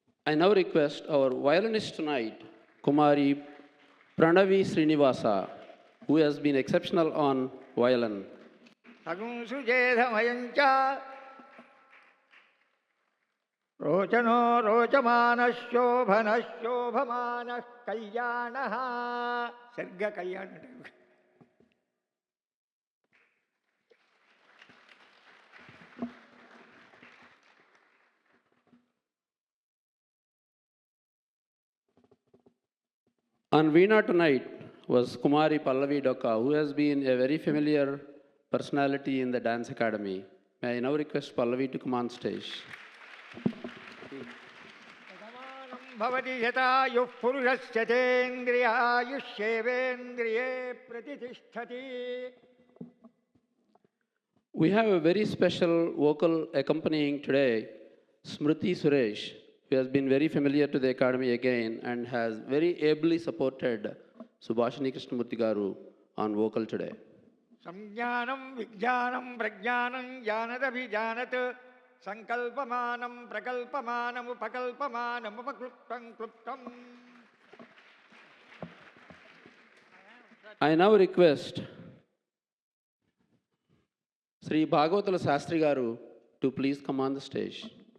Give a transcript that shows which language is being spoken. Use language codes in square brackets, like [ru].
[en] I now request our violinist tonight, Kumari Pranavi Srinivasa, who has been exceptional on violin. [sa] సగుం సుజేధమయం చ రోచనో రోచమానః శోభనః శోభమానః కళ్యాణః. [te] సరిగ్గా కళ్యాణం. [en] On Veena tonight was Kumari Pallavi Dokka, who has been a very familiar personality in the dance academy. May I now request Pallavi to come on stage. [sa] Bhavati యథాయుః పురుషస్యేంద్రియాయుష్యేవేంద్రియే ప్రతిష్టతి. [en] We have a very special vocal accompanying today, Smriti Suresh, who has been very familiar to the academy again and has very ably supported Subhashini Krishnamurti Garu on vocal today. [sa] సంజ్ఞానం విజ్ఞానం ప్రజ్ఞానం జానదభిజానత్ సంకల్పమానం ప్రకల్పమానముపకల్పమానముపక్లుప్తం క్లుప్తం. [en] I now request Sri Bhagavatala Sastri Garu to please come on the stage.